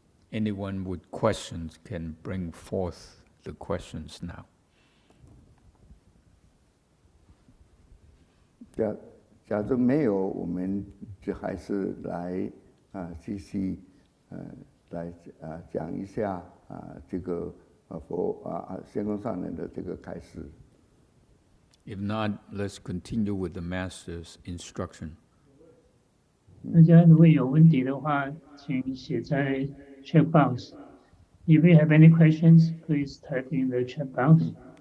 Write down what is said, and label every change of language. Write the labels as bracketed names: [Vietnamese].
[English] Anyone with questions can bring forth the questions now. [Chinese] 假如没有，我们就还是来继续来讲一下这个仙公上人的这个开示。 [English] If not, let's continue with the Master's instruction. [Chinese] 大家如果有问题的话，请写在 [English] chat box. If you have any questions, please type in the chat box.